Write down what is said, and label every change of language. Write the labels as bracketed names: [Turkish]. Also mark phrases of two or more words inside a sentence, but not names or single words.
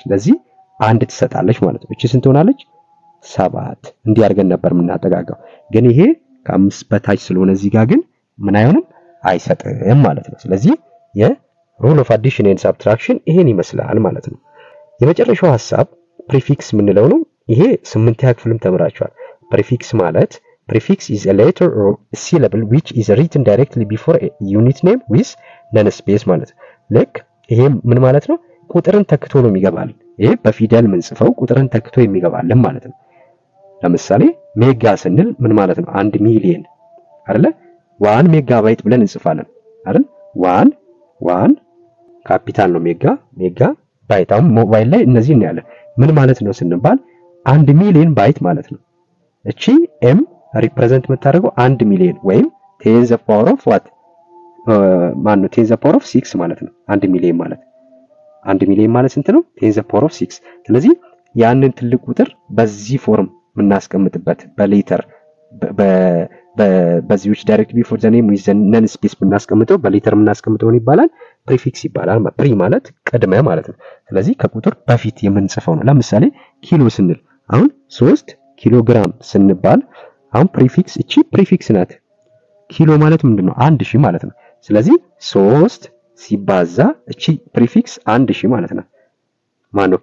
[Amharic] ለዚህ አንድ ትሰጣለች ማለት ነው። እቺ ስንት ሆናለች? 7 እንዲህ አድርገን ነበር የምናጠጋጋው። ግን ይሄ ከ5 በታች ስለሆነ እዚህ ጋር ግን ምን አይሆንም? አይሰጥም ማለት ነው። ስለዚህ [English] rule of addition and subtraction [Amharic] ይሄን ይመስላል ማለት ነው። የመጨረሻው ሐሳብ ፕሪፊክስ ምንለው ነው። ይሄ 8ኛ ክፍልም ተምራችኋል። ፕሪፊክስ ማለት [English] prefix is a letter or a syllable which is written directly before a unit name with none space [Amharic] ማለት ልክ ይሄ ምን ማለት ነው? ቁጥርን ተክቶ ነው የሚገባል። ይሄ በፊደል ምን ጽፈው ቁጥርን ተክቶ የሚገባልን ማለት ነው። ለምሳሌ ሜጋ ስንል ምን ማለት ነው? 1 ሚሊዮን አይደለ? 1 ሜጋባይት ብለን እንጽፋለን አይደል? 1 ካፒታል ነው [English] mega byte። [Amharic] አሁን ሞባይል ላይ እነዚህ እናያለን። ምን ማለት ነው ስንባል 1 ሚሊዮን ባይት ማለት ነው። እቺ [English] M represent [Amharic] የምታደርገው 1 ሚሊዮን ወይም 10 [English] the power of what [Amharic] ማን ነው 10 [English] the power of 6 [Amharic] ማለት ነው። 1 ሚሊዮን ማለት ስንት ነው? 10 [English] the power of 6። [Amharic] ስለዚህ ያንን ትልቅ ቁጥር በዚህ ፎርም የምናስቀምጥበት በሌተር በዚህ [English] which directly before the name with the none space [Amharic] የምናስቀምጠው በሌተር የምናስቀምጠው ይባላል ፕሪፊክስ ይባላል። ፕሪ ማለት ቅድመ ማለት ነው። ስለዚህ ከቁጥር በፊት የምንጽፈው ነው። ለምሳሌ ኪሎ ስንል አሁን 3 [English] kilo gram [Amharic] ስንባል አሁን ፕሪፊክስ እቺ ፕሪፊክስ ናት። ኪሎ ማለት ምንድነው? 1000 ማለት ነው። ስለዚህ 3 ሲባዛ እቺ ፕሪፊክስ 1000 ማለት ነው። ማነው?